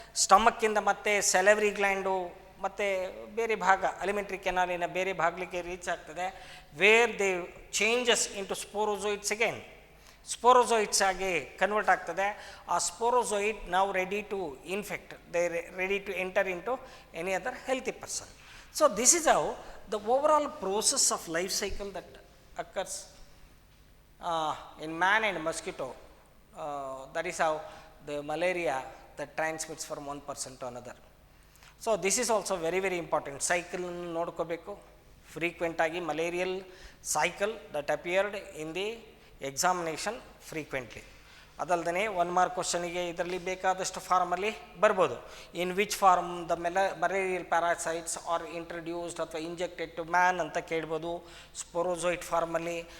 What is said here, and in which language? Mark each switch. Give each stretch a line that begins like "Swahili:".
Kannada: ಸ್ಟಮಕ್ಕಿಂದ ಮತ್ತೆ ಸೆಲೆವರಿ ಗ್ಲ್ಯಾಂಡು ಮತ್ತು ಬೇರೆ ಭಾಗ ಅಲಿಮೆಂಟ್ರಿ ಕೆನಾಲಿನ ಬೇರೆ ಭಾಗಲಿಗೆ ರೀಚ್ ಆಗ್ತದೆ.
English: where they changes into sporozoites again,
Kannada: ಸ್ಪೋರೋಝೋಯಿಟ್ಸ್ ಆಗಿ ಕನ್ವರ್ಟ್ ಆಗ್ತದೆ. ಆ ಸ್ಪೋರೋಝೋಯಿಟ್ ನಾವು
English: Ready to infect, they ready to enter into any other healthy person. So this is how the overall process of life cycle that occurs in man and mosquito, that is how the malaria that transmits from one person to another. So this is also very very important. Cycle
Kannada: ನೋಡ್ಕೋಬೇಕು
English: frequent ಆಗಿ, malarial cycle that appeared in the examination frequently.
Kannada: ಅದಲ್ಲದೆ 1 mark ಕ್ವಶನಿಗೆ ಇದರಲ್ಲಿ ಬೇಕಾದಷ್ಟು ಫಾರ್ಮಲ್ಲಿ ಬರ್ಬೋದು.
English: in which form the malarial parasites are introduced ಅಥವಾ injected to man
Kannada: ಅಂತ ಕೇಳ್ಬೋದು ಸ್ಪೋರೋಝೋಯಿಟ್ ಫಾರ್ಮಲ್ಲಿ.